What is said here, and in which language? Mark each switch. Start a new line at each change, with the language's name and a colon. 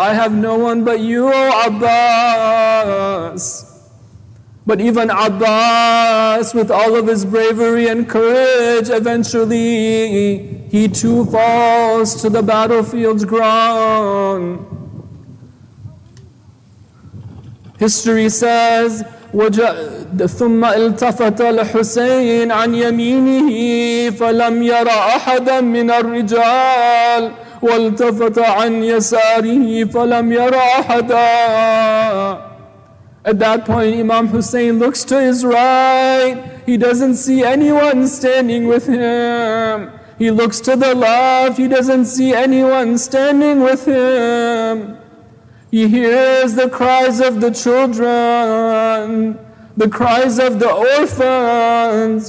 English: I have no one but you, O Abbas. But even Abbas, with all of his bravery and courage, eventually he too falls to the battlefield's ground. History says,
Arabic: ثم التفت الحسين عن يمينه فلم ير أحدا من الرجال والتفت عن يساره فلم ير أحدا.
English: At that point, Imam Hussein looks to his right. He doesn't see anyone standing with him. He looks to the left. He doesn't see anyone standing with him. He hears the cries of the children, the cries of the orphans.